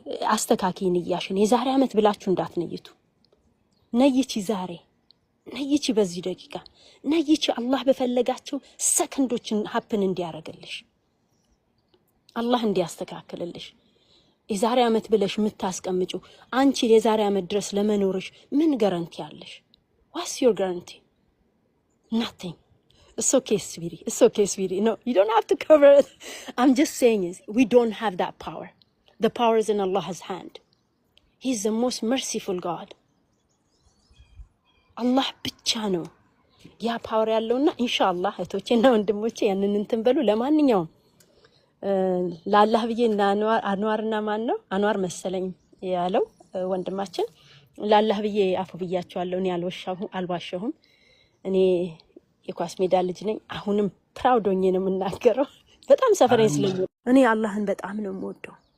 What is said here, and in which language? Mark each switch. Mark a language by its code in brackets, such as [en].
[am] አስተካኪ ንያሽን። የዛሬ አመት ብላችሁ እንዳትነይቱ። ነይቺ ዛሬ፣ ነይቺ በዚህ ደቂቃ፣ ነይቺ አላህ በፈለጋቸው ሰከንዶችን ሀፕን እንዲያረግልሽ፣ አላህ እንዲያስተካክልልሽ። የዛሬ አመት ብለሽ የምታስቀምጪው አንቺ የዛሬ አመት ድረስ ለመኖርሽ ምን ጋራንቲ አለሽ? [en] What's your guarantee? Nothing. It's okay, sweetie. It's okay, sweetie. No, you don't have to cover it. I'm just saying is we don't have that power. The power is in Allah's hand. He's the most merciful God. [am] Allah ብቻ ነው ያ ፓወር ያለውና ኢንሻአላህ እህቶቼና ወንድሞቼ ያንን እንትን በሉ። ለማንኛውም ለአላህ ብዬ እና አንዋርና ማን ነው አንዋር መሰለኝ ያለው ወንድማችን ለአላህ ብዬ አፉ ብያቸዋለሁ። እኔ አልዋሸሁም። እኔ የኳስ ሜዳ ልጅ ነኝ። አሁንም ፕራውድ ሆኜ ነው የምናገረው። በጣም ሰፈሬን ስለሚወድ እኔ አላህን በጣም ነው የምወደው።